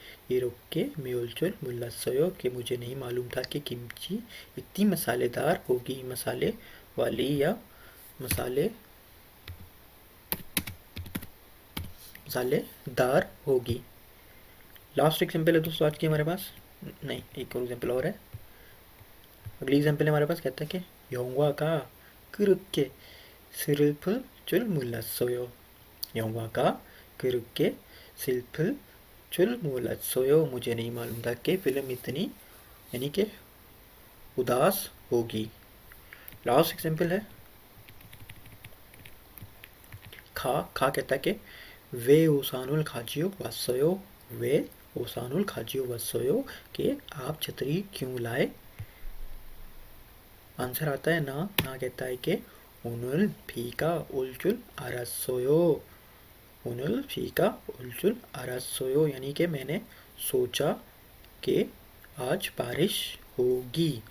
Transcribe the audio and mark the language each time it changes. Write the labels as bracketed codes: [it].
[ko] 이렇게 매울 줄 몰랐어요 [hi] कि मुझे नहीं मालूम था कि किमची इतनी मसालेदार होगी मसाले वाली या मसाले मसालेदार होगी। लास्ट एग्जाम्पल है दोस्तों आज की हमारे पास, नहीं एक और एग्जाम्पल और है। अगली एग्जाम्पल हमारे पास कहता है कि [ko] 영화가 그렇게 슬플 줄 몰랐어요। 영화가 그렇게 슬플 줄 몰랐어요। [hi] मुझे नहीं मालूम था कि फिल्म इतनी यानी कि उदास होगी। लास्ट एग्जाम्पल है खा खा कहता है कि [ko] 왜 우산을 가지고 왔어요? 왜 우산을 가지고 왔어요? [hi] कि आप छतरी क्यों लाए। आंसर आता है ना, ना कहता है कि [ko] 오늘 비가 올 줄 알았어요। 오늘 비가 올 줄 알았어요 [hi] यानी कि मैंने सोचा कि आज बारिश होगी।